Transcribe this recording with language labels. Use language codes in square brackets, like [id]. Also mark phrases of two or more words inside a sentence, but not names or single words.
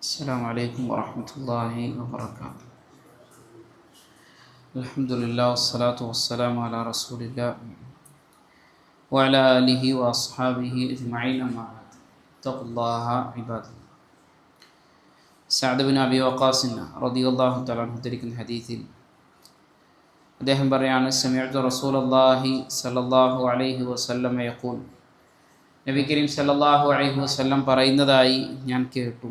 [ar] السلام عليكم ورحمة الله وبركاته. الحمد لله والصلاة والسلام على رسول الله وعلى آله وأصحابه أجمعين أما بعد. اتقوا الله عباد الله. [ml] സഅദ് ബിൻ അബി വഖാസ് [ar] رضي الله تعالى عنه [ml] ഉദ്ധരിക്കുന്ന ഹദീസിൽ അദ്ദേഹം പറയാണ്, [ar] سمعت رسول الله صلى الله عليه وسلم يقول, نبي كريم صلى الله عليه وسلم [ml] പറയുന്നതായി ഞാൻ കേട്ടു.